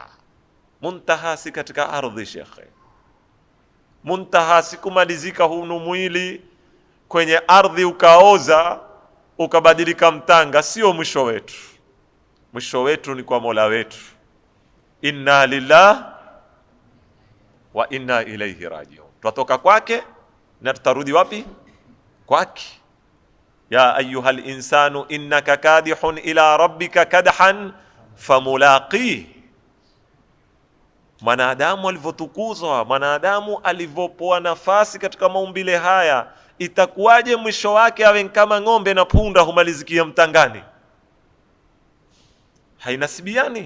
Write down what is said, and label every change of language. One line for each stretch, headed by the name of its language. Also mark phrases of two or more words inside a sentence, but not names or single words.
Swahili: Muntaha si katika ardhi shekhe, muntaha si kumalizika hunu mwili kwenye ardhi ukaoza ukabadilika mtanga, sio mwisho wetu. Mwisho wetu ni kwa Mola wetu.
Arabic: إنا لله وإنا إليه راجعون,
Swahili: tutatoka kwake na tutarudi wapi?
Arabic: Kwake. يا أيها الإنسان إنك كادح إلى ربك كدحا فملاقيه.
Swahili: Mwanadamu alivyotukuzwa, mwanadamu alivyopoa nafasi katika maumbile haya, itakuwaje mwisho wake awe kama ng'ombe na punda humalizikia mtangani? Hainasibiani.